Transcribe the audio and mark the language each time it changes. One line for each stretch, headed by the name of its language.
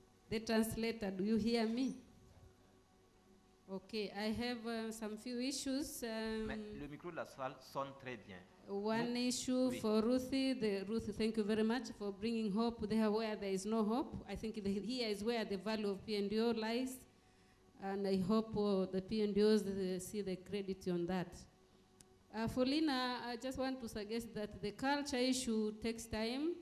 English: The translator, do you hear me? Okay, I have some few issues.
French: Mais le micro de la salle sonne très bien.
English: One issue
French: Oui.
English: for Ruthie. Ruthie, thank you very much for bringing hope there where there is no hope. I think here is where the value of P&O lies. And I hope the P&Os see the credit on that. For Lina, I just want to suggest that the culture issue takes time.